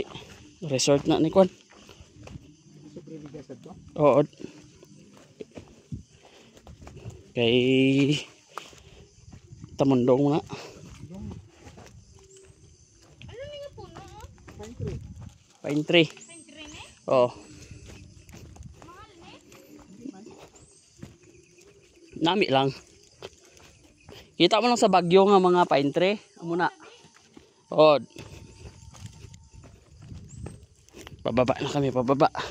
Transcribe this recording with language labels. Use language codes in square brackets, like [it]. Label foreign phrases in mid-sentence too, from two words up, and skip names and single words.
[hil] Resort na ni Kwan. Oo. Kay Tamundong nga. Ano nga puno? [en] Pine tree. Pine tree. [hil] Oo. Mahal ne? Nami lang. Kita mo lang sa Bagyo nga mga [en] pine tree. [hil] Amo na. [tl] Oo. Pababa na kami, pababa.